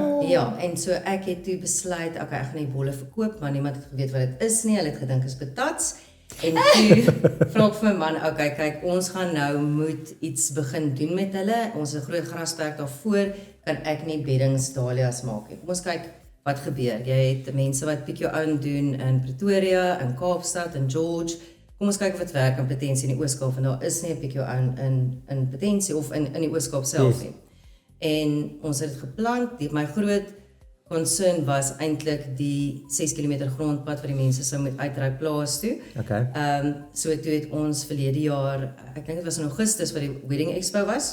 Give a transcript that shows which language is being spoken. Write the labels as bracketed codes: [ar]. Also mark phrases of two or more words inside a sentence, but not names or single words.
[af] Ja, en so ek het toe besluit, okay, ek gaan die bolle verkoop, maar niemand het geweet wat dit is nie, hulle het gedink is patats. En toe vra ek vir my man, okay, kyk, ons gaan nou moet iets begin doen met hulle. Ons het 'n groot grasperk daarvoor, kan ek nie beddings dahlias maak nie. Kom ons kyk wat gebeur. Jy het mense wat [en] pick your own [af] doen in Pretoria, in Kaapstad, in George. Kom ons kyk of dit werk in Potensie in die Oos-Kaap, want daar is nie 'n [en] pick your own [af] in Potensie of in die Oos-Kaap self nie. En ons het dit geplant. My groot concern was eintlik die 6 km grondpad wat die mense sou moet uitry plaas toe. Okay. So toe het ons verlede jaar, ek dink dit was in Augustus wat die Wedding Expo was.